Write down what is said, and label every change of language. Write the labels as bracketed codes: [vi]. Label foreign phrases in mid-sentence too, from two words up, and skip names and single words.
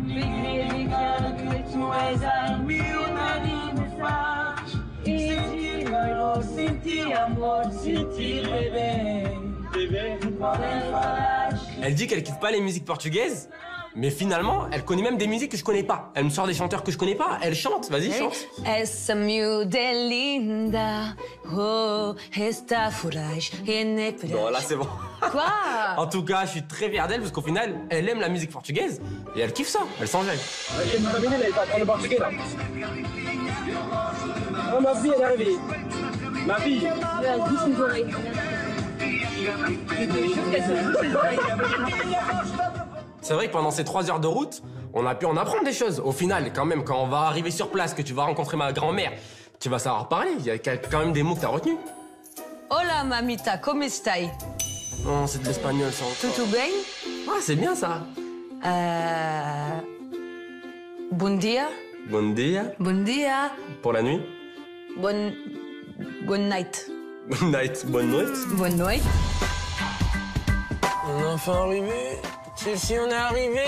[fr] Elle dit qu'elle kiffe pas les musiques portugaises, mais finalement, elle connaît même des musiques que je connais pas. Elle me sort des chanteurs que je connais pas, elle chante, vas-y, chante. [pt] Essa miúda é linda, oh, esta furage, [fr] Non, là, c'est bon. Quoi? En tout cas, je suis très fier d'elle parce qu'au final, elle aime la musique portugaise et elle kiffe ça, elle s'en gêne. Oh, ma fille, elle est arrivée. Ma fille. C'est vrai que pendant ces 3 heures de route, on a pu en apprendre des choses. Au final, quand même, quand on va arriver sur place, que tu vas rencontrer ma grand-mère, tu vas savoir parler. Il y a quand même des mots que t'as retenus. [es] Hola, mamita, ¿cómo estáis? [fr] Non, c'est de l'espagnol, ça. [pt] Tudo bem? [fr] Ah, c'est bien, ça. [pt] Bon dia. Bon dia. Bon dia. [fr] Pour la nuit. Bonne night. Bonne night. Bonne nuit. Bonne nuit. On est enfin arrivé. Chelsea, on est arrivé.